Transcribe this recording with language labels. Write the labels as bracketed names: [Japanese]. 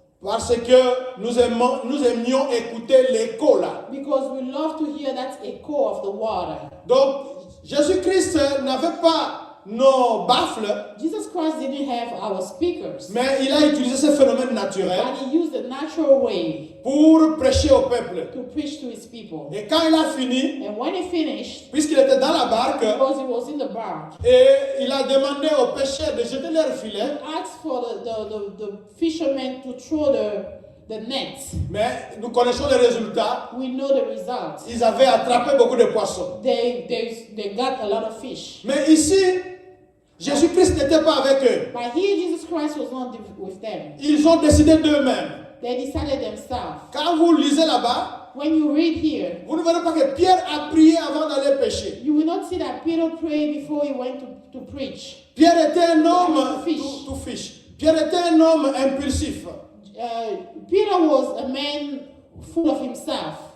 [French] Parce que nous aimions écouter l'écho là. [English] Because we love to hear that echo of the water. [French] Donc, Jésus-Christ n'avait pas nos baffles, [English] Jesus Christ didn't have our speakers, [French] mais il a utilisé ce phénomène naturel [English] but he used the natural way [French] pour prêcher au peuple. [English] to preach to his people. [French] Et quand il a fini, [English] And when he finished, [French] puisqu'il était dans la barque, [English] because he was in the bark, [French] et il a demandé aux pêcheurs de jeter leur filet, [English] asked for the fishermen to throw the nets. [French] mais nous connaissons les résultats. [English] We know the results. [French] Ils avaient attrapé beaucoup de poissons. [English] They got a lot of fish. [French] Mais ici, Jésus-Christ n'était pas avec eux. [English] But here Jesus Christ was not with them. [French] Ils ont décidé d'eux-mêmes. [English] They decided themselves. [French] Quand vous lisez là-bas, [English] When you read here, [French] vous ne verrez pas que Pierre a prié avant d'aller pêcher. [English] you will not see that Peter prayed before he went to preach. [French] Pierre était un homme [English] Fish. [French] tout fiche. Pierre était un homme impulsif. [English] Peter was a man full of himself.